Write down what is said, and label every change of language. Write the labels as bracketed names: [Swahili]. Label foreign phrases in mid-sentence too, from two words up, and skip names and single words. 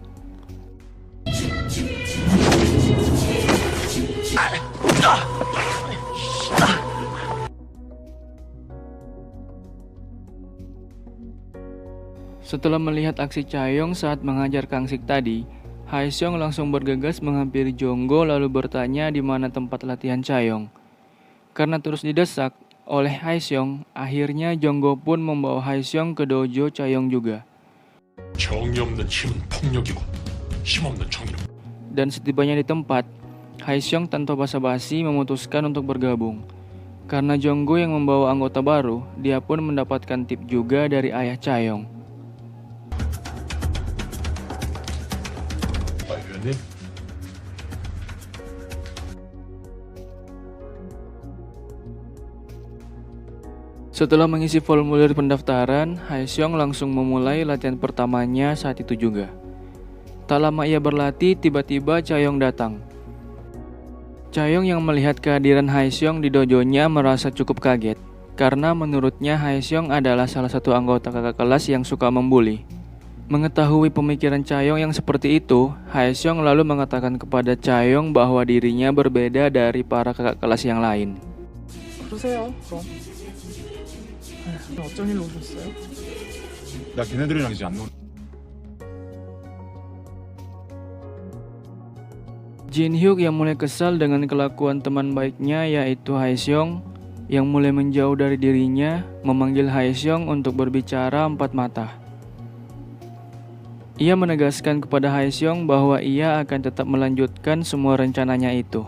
[Indonesian] Setelah melihat aksi Chayong saat mengajar Kang Sik tadi, Haesong langsung bergegas menghampiri Jonggo lalu bertanya di mana tempat latihan Chayong. Karena terus didesak oleh Haesong, akhirnya Jonggo pun membawa Haesong ke dojo Chayong juga. [Korean] 정이 없는 힘은 폭력이고 힘없는 정의는. [Indonesian] Dan setibanya di tempat, Haesong tanpa basa-basi memutuskan untuk bergabung. Karena Jonggo yang membawa anggota baru, dia pun mendapatkan tip juga dari ayah Chayong. [Korean] 아, 위원님? [Indonesian] Setelah mengisi formulir pendaftaran, Haesong langsung memulai latihan pertamanya saat itu juga. Tak lama ia berlatih, tiba-tiba Chayong datang. Chayong yang melihat kehadiran Haesong di dojonya merasa cukup kaget. karena menurutnya Haeseong adalah salah satu anggota kakak kelas yang suka membuli. Mengetahui pemikiran Chaeyoung yang seperti itu, Haeseong lalu mengatakan kepada Chaeyoung bahwa dirinya berbeda dari para kakak kelas yang lain. [Korean] 그러세요, 그럼. 어쩐 일로 오셨어요? 나 걔네들이랑 이제 안 놀. [Indonesian] Jin Hyuk yang mulai kesal dengan kelakuan teman baiknya yaitu Haeseong yang mulai menjauh dari dirinya, memanggil Haeseong untuk berbicara empat mata. Ia menegaskan kepada Haeseong bahwa ia akan tetap melanjutkan semua rencananya itu.